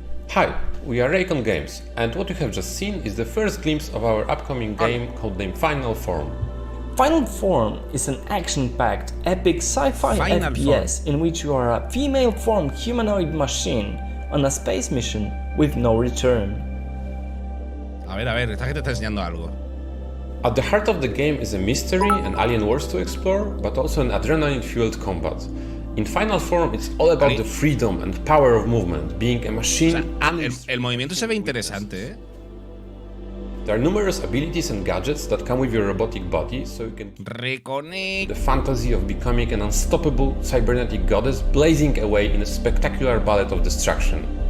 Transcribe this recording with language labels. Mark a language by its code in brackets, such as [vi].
[en] Hi, we are Raycon Games, and what you have just seen is the first glimpse of our upcoming game codenamed Final Form. Final Form is an action-packed, epic sci-fi FPS in which you are a female-formed humanoid machine on a space mission with no return. [es] A ver, esta gente está enseñando algo. [en] At the heart of the game is a mystery and alien worlds to explore, but also an adrenaline-fueled combat. In final form, it's all about the freedom and power of movement, being a machine. [es] El movimiento se ve interesante, ¿eh? [en] There are numerous abilities and gadgets that come with your robotic body, so you can reconnect the fantasy of becoming an unstoppable cybernetic goddess blazing away in a spectacular ballet of destruction.